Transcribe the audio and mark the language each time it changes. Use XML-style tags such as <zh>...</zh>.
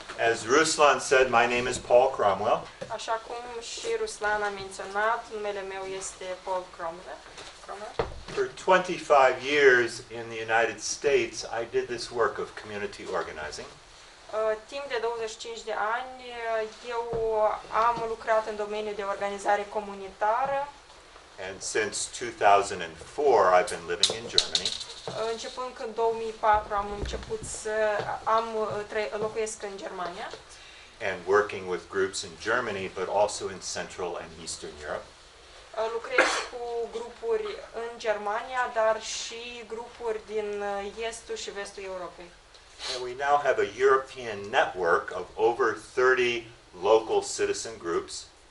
<en>As Ruslan said, my name is Paul Cromwell.</en> <ro>Așa cum și Ruslan a menționat, numele meu este Paul Cromwell.</ro> <en>For 25 years in the United States, I did this work of community organizing.</en> <ro>Timp de 25 de ani, eu am lucrat în domeniul de organizare comunitară.</ro> <en>And since 2004, I've been living in Germany.</en> <ro>Începând în 2004 am început să locuiesc în Germania.</ro> <en>And working with groups in Germany, but also in Central and Eastern Europe.</en> <ro>Lucrez cu grupuri în Germania, dar și grupuri din estul și vestul Europei.</ro> <en>And we now have a European network of over 30 local citizen groups.</en>